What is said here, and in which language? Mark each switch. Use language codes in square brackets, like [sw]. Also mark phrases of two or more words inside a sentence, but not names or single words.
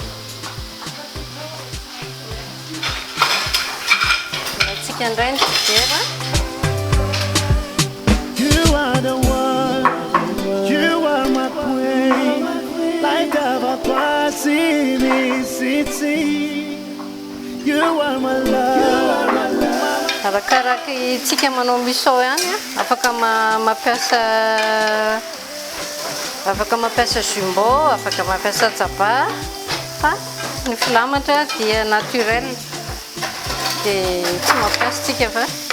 [mg] Alaitsika indray ny dibera. [en] You are the one, you are my queen, like you are my love. [mg] Arakaraka itsika manao misao ihany afaka mampiasa jumbo, afaka mampiasa tsaba, fa ny filamatra dia naturel dia tsy mampiasa tsika fa.